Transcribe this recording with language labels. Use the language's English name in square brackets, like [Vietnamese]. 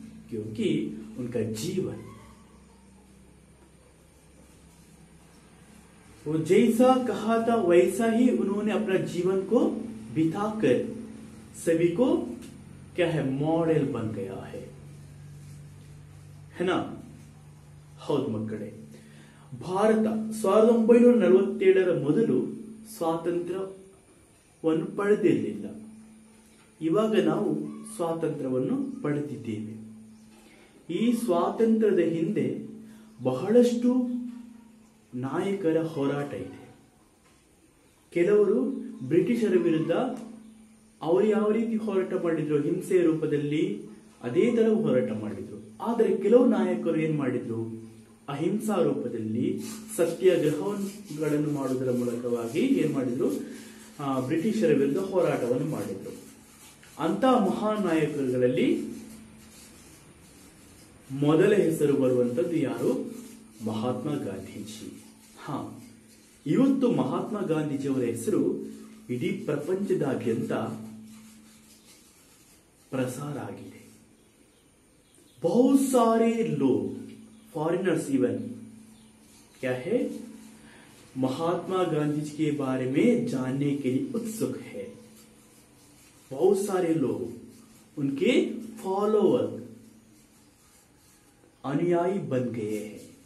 [Hindi] क्योंकि उनका जीवन, वो जैसा कहा था वैसा ही उन्होंने अपना जीवन को बिताकर सभी को क्या है, मॉडल बन गया है ना? [Kannada] ಹೌದು ಮಕ್ಕಳೇ, ಭಾರತ 1947 ಮೊದಲು ಸ್ವಾತಂತ್ರ್ಯವನ್ನು ಪಡೆದಿರಲಿಲ್ಲ. ಇವಾಗ ನಾವು ಸ್ವಾತಂತ್ರ್ಯವನ್ನು ಪಡೆದಿದ್ದೇವೆ. ಈ ಸ್ವಾತಂತ್ರ್ಯದ ಹಿಂದೆ ಬಹಳಷ್ಟು ನಾಯಕರ ಹೋರಾಟ ಇದೆ. ಕೆಲವರು ಬ್ರಿಟಿಷರ ವಿರುದ್ಧ ಅವರು ಯಾವ ರೀತಿ ಹೋರಾಟ ಮಾಡಿದ್ರು, ಹಿಂಸೆಯ ರೂಪದಲ್ಲಿ ಅದೇ ತರ ಹೋರಾಟ ಮಾಡಿದ್ರು. ಆದರೆ ಕೆಲವು ನಾಯಕರು ಏನ್ ಮಾಡಿದ್ರು, ಅಹಿಂಸಾ ರೂಪದಲ್ಲಿ ಸತ್ಯಾಗ್ರಹಗಳನ್ನು ಮಾಡುವುದರ ಮೂಲಕವಾಗಿ ಏನ್ ಮಾಡಿದ್ರು, ಬ್ರಿಟಿಷರ ವಿರುದ್ಧ ಹೋರಾಟವನ್ನು ಮಾಡಿದ್ರು. ಅಂತ ಮಹಾನ್ ನಾಯಕರುಗಳಲ್ಲಿ ಮೊದಲ ಹೆಸರು ಬರುವಂತದ್ದು ಯಾರು? ಮಹಾತ್ಮ ಗಾಂಧೀಜಿ. ಹಾ, ಇವತ್ತು ಮಹಾತ್ಮ ಗಾಂಧೀಜಿಯವರ ಹೆಸರು ಇಡೀ ಪ್ರಪಂಚದಾದ್ಯಂತ प्रसार आಗಿದೆ. [Hindi] बहुत सारे लोग, फॉरेनर्स इवन क्या है, महात्मा गांधी जी के बारे में जानने के लिए उत्सुक है. बहुत सारे लोग उनके फॉलोअर, अनुयायी बन गए हैं.